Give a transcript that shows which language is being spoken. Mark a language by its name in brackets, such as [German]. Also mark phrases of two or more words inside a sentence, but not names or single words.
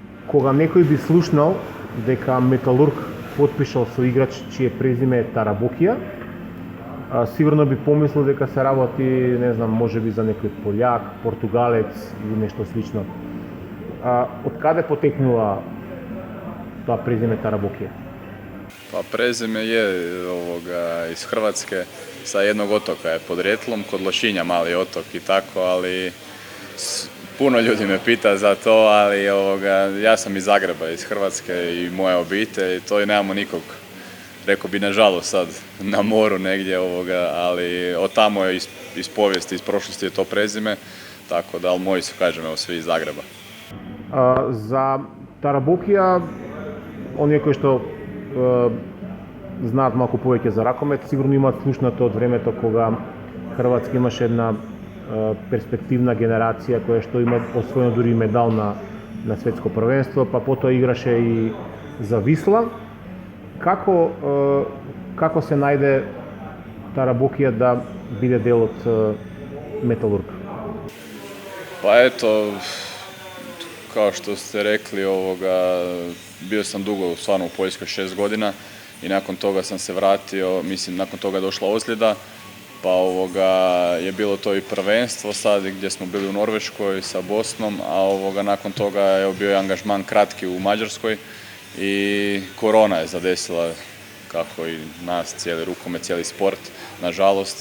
[Macedonian] Кога некој би слушнал дека Металург потпишал со играч чие презиме е Тарабокија, сигурно би помислил дека се работи, не знам, можеби за некој пољак, португалец или нешто слично. Од каде потекнува тоа презиме Тарабокија? [Croatian] Pa prezime je iz Hrvatske, sa jednog otoka je podrijetlom, kod Lošinja mali otok i tako, ali puno ljudi me pita za to, ali ja sam iz Zagreba, iz Hrvatske i moja obitelj, to i nemamo nikog, rekao bi nažalost sad na moru negdje, ali od tamo je iz povijesti, iz prošlosti je to prezime, tako da, ali moji su, kažem, evo, svi iz Zagreba. [Macedonian] За Тарабокија, оние кои што знаат малку повеќе за ракомет, сигурно имаат слушнато од времето кога Хрватска имаше една перспективна генерација која што има освоено дури медал на светско првенство, па потоа играше и за Висла. Како се најде Тарабокија да биде дел од Металург? [Croatian] Pa eto, kao što ste rekli, bio sam dugo stvarno u Poljskoj 6 godina i nakon toga sam se vratio, mislim nakon toga je došla ozljeda, pa je bilo to i prvenstvo sad gdje smo bili u Norveškoj sa Bosnom, a nakon toga je bio angažman kratki u Mađarskoj i korona je zadesila kako i nas, cijeli rukomet, cijeli sport, nažalost.